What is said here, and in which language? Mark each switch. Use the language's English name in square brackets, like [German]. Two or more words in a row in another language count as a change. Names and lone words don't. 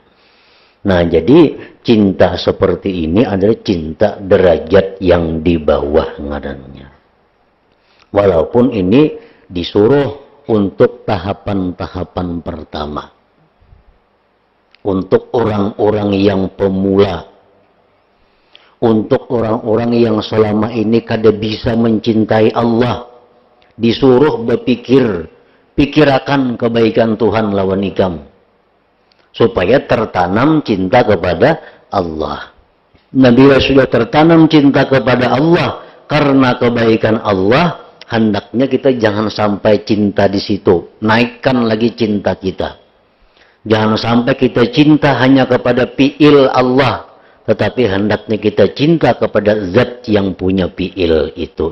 [Indonesian] Nah, jadi cinta seperti ini adalah cinta derajat yang di bawah ngarannya. Walaupun ini disuruh untuk tahapan-tahapan pertama. Untuk orang-orang yang pemula. Untuk orang-orang yang selama ini kada bisa mencintai Allah. Disuruh berpikir. [Banjar] Pikirakan kebaikan Tuhan lawan ikam. [Indonesian] Supaya tertanam cinta kepada Allah. Nah bila sudah tertanam cinta kepada Allah. Karena kebaikan Allah. Hendaknya kita jangan sampai cinta di situ. Naikkan lagi cinta kita. Jangan sampai kita cinta hanya kepada fi'il Allah. Tetapi hendaknya kita cinta kepada zat yang punya fi'il itu.